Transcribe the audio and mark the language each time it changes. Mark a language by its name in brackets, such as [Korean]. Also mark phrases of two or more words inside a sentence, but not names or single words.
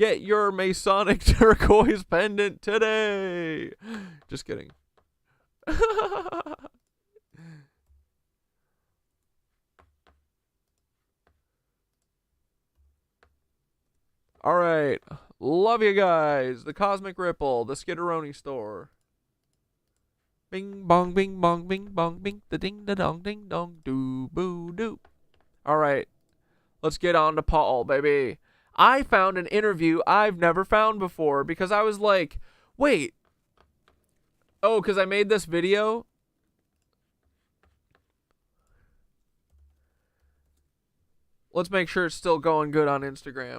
[English] Get your Masonic turquoise pendant today. Just kidding. All right. Love you guys. The Cosmic Ripple, the Skitteroni store. Bing bong, bing bong, bing bong, bing, da ding da dong, ding dong, doo boo doo. All right, let's get on to Paul, baby. I found an interview I've never found before because I was like, wait. Oh, because I made this video. Let's make sure it's still going good on Instagram.